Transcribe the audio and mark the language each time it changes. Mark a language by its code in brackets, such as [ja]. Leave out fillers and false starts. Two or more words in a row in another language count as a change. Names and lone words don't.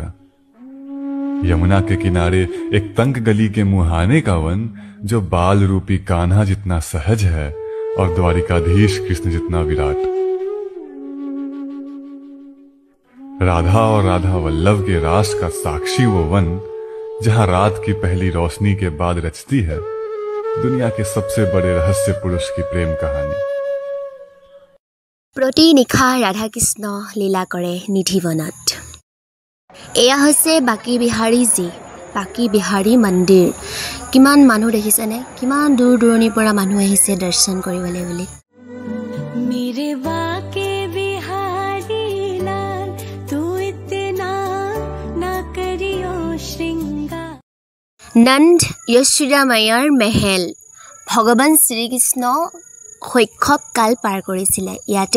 [hi] यमुना के किनारे एक तंग गली के मुहाने का वन, जो बाल रूपी कान्हा जितना सहज है और द्वारिकाधीश कृष्ण जितना विराट। राधा और राधा वल्लभ के रास का साक्षी वो वन, जहां रात की पहली रोशनी के बाद रचती है दुनिया के सबसे बड़े रहस्य पुरुष की प्रेम कहानी। [as] প্ৰতি নিশা ৰাধা কৃষ্ণ লীলা কৰে নিধিবনত। এয়া হৈছে বাকী বিহাৰী মন্দিৰ। কিমান মানুহ দেখিছেনে? কিমান দূৰ দূৰণিৰ পৰা মানুহ আহিছে দৰ্শন কৰিবলৈ বুলি। নন্দ যশোদা মায়াৰ মেহেল, ভগৱান শ্ৰীকৃষ্ণ শৈশৱ কাল পাৰ কৰিছিলে ইয়াতে।